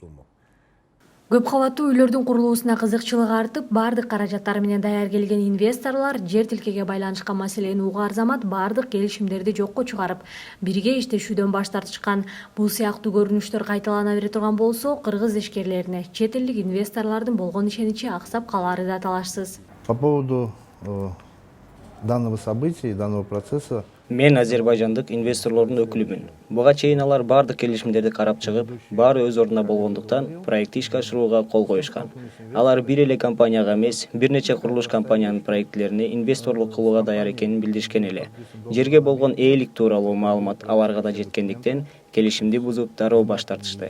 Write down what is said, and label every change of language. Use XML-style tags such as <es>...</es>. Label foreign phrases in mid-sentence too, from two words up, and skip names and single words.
<ky>Көп кабаттуу үйлөрдүн курулуусуна кызыкчылыгы артып, бардык каражаттары менен даяр келген инвесторлор жер тилкеге байланышкан маселени угаар замат бардык келишимдерди жокко чыгарып, бирге иштешүүдөн баш тартышкан. Бул сыяктуу көрүнүштөр кайталана бере турган болсо, кыргыз ишкерлерине чет элдик инвесторлордун болгон ишеничи аксап калары да талашсыз.</ky> <ru>По поводу данного события, данного процесса.</ru> <ky>Мен азербайжандык инвесторлордун өкүлүмүн. Буга чейин алар бардык келишимдерди карап чыгып, баары өз ордуна болгондуктан проектти ишке ашырууга кол коюшкан. Алар бир эле компанияга эмес, бир нече курулуш компаниянын проектилерине инвесторлук кылууга даяр экенин билдиришкен эле. Жерге болгон ээлик тууралуу маалымат аларга да жеткендиктен келишимди бузуп дароо баш тартышты.</ky>